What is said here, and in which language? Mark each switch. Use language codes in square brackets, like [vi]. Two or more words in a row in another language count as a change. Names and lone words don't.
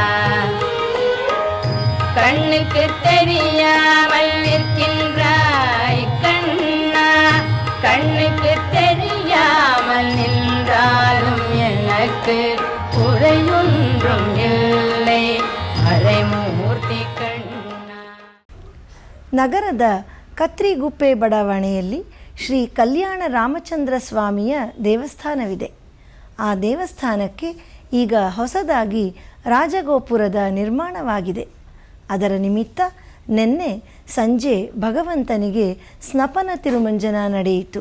[ta] கண்ணுக்கு தெரியாமல் நிற்கின்றாய் கண்ணா, கண்ணுக்கு தெரியாமல் நின்றாலும் எனக்கு உரையொன்றும் இல்லை மறைமூர்த்தி கண்ணா. [kn] ನಗರದ ಕತ್ರಿಗುಪ್ಪೆ ಬಡಾವಣೆಯಲ್ಲಿ ಶ್ರೀ ಕಲ್ಯಾಣ ರಾಮಚಂದ್ರ ಸ್ವಾಮಿಯ ದೇವಸ್ಥಾನವಿದೆ. ಆ ದೇವಸ್ಥಾನಕ್ಕೆ ಈಗ ಹೊಸದಾಗಿ ರಾಜಗೋಪುರದ ನಿರ್ಮಾಣವಾಗಿದೆ. ಅದರ ನಿಮಿತ್ತ ನಿನ್ನೆ ಸಂಜೆ ಭಗವಂತನಿಗೆ ಸ್ನಪನ ತಿರುಮಂಜನ ನಡೆಯಿತು.